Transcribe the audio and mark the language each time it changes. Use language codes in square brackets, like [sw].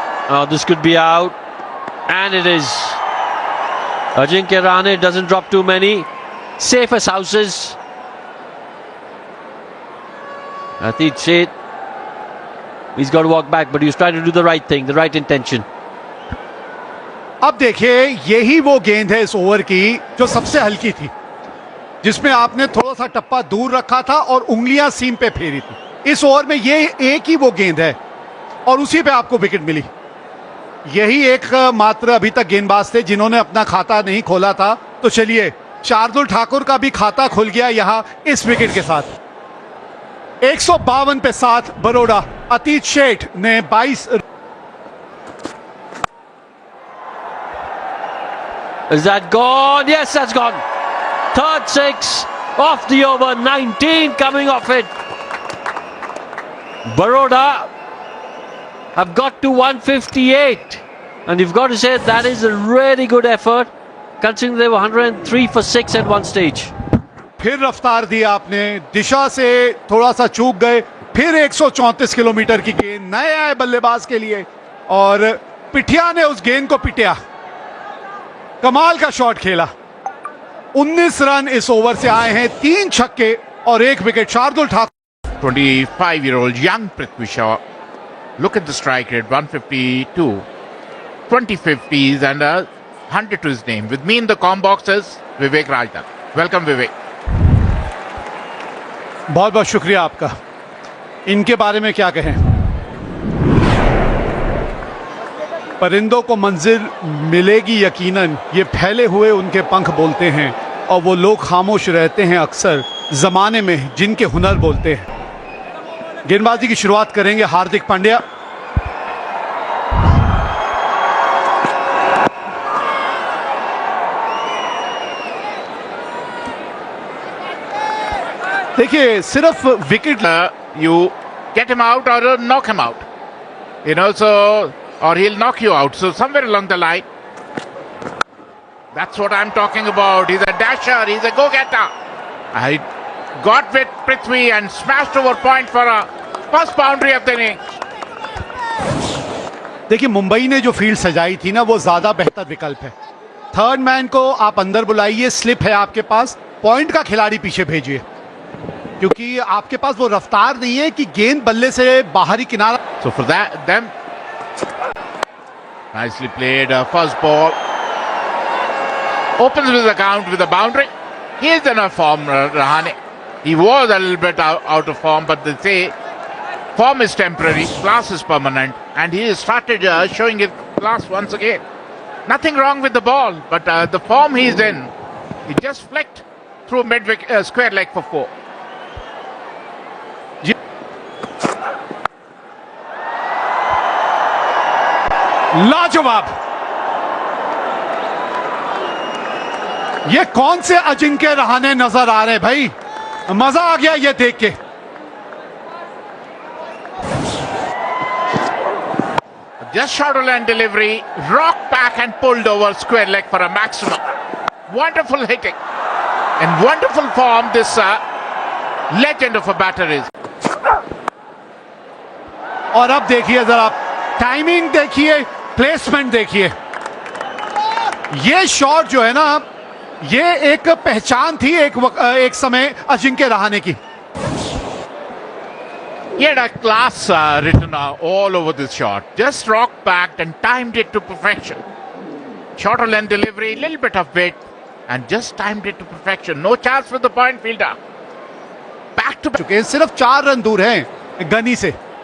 [en] Oh, this could be out, and it is. Ajinkya Rahane doesn't drop too many. Safe as houses. Atit Sheth, he's got to walk back, but he was trying to do the right thing, the right intention. [hi] अब देखिए, यही वो गेंद है इस over की जो सबसे हल्की थी, जिसमें आपने थोड़ा सा टप्पा दूर रखा था और उंगलियां सीम पे फेरी थी। इस ओवर में ये एक ही वो गेंद है और उसी पे आपको विकेट मिली। यही एक मात्र अभी तक गेंदबाज थे जिन्होंने अपना खाता नहीं खोला था। तो चलिए, शार्दुल ठाकुर का भी खाता खुल गया यहां इस विकेट के साथ। 152 पे 7 बड़ौदा। अतीत शेठ ने 22। [en] Is that gone? Yes, that's gone. Third 6 off the over. 19 coming off it. Baroda have got to 158, and you've got to say that is a really good effort, considering they were 103 for 6 at one stage. [hi] फिर रफ्तार दी आपने, दिशा से थोड़ा सा चूक गए, फिर 134 kilometre की गेंद नए आए बल्लेबाज के लिए और पिठिया ने उस गेंद को पिटिया। कमाल का शॉट खेला। 19 रन इस ओवर से आए हैं, 3 छक्के और 1 wicket. Shardul Thakur [en] 25-year-old young Prithvi Shaw. Look at the strike rate, 152, 20 50s and 100 to his name. With me in the comm box is Vivek Rajdan. Welcome Vivek. [hi] बहुत बहुत शुक्रिया आपका। इनके बारे में क्या कहें, परिंदों को मंजिल मिलेगी यकीनन, ये फैले हुए उनके पंख बोलते हैं और वो लोग खामोश रहते हैं अक्सर जमाने में जिनके हुनर बोलते हैं। गेंदबाजी की शुरुआत करेंगे हार्दिक पांड्या। देखिए सिर्फ wicket [en] You get him out or knock him out. You know, so or he'll knock you out. So somewhere along the line, that's what I'm talking about. He's a dasher. He's a go-getter. I got with Prithvi and smashed over point for a first boundary of the innings. [hi] देखिए मुंबई ने जो field सजाई थी ना, वो ज्यादा बेहतर विकल्प है। थर्ड मैन को आप अंदर बुलाइए, स्लिप है आपके पास, पॉइंट का खिलाड़ी पीछे भेजिए, क्योंकि आपके पास वो रफ्तार नहीं है कि गेंद बल्ले से बाहरी किनारा। [en] So for that, them nicely played. First ball opens with the count with a boundary. He is in a form, Rahane. He was a little bit out of form, but they say form is temporary, class is permanent, and he has started showing his class once again. Nothing wrong with the ball, but the form he's in, he just flicked through square leg for 4. [hi] लाजवाब। ये कौन से अजिंक्य रहाणे नजर आ रहे हैं भाई, मजा आ गया ये देख के। [en] Just shuttle and delivery, rocked back and pulled over square leg for a maximum. Wonderful hitting and wonderful form this legend of a batter is. [hi] और अब देखिए जरा, टाइमिंग देखिए, प्लेसमेंट देखिए। ये शॉट जो है ना, ये एक पहचान थी एक समय अजिंक्य रहाणे की। [en] He had a class written all over this shot. Just rocked back and timed it to perfection. Shorter length delivery, little bit of weight, and just timed it to perfection. No chance for the point fielder. Back to back. [hi] चुके हैं, सिर्फ 4 run दूर हैं गनी से।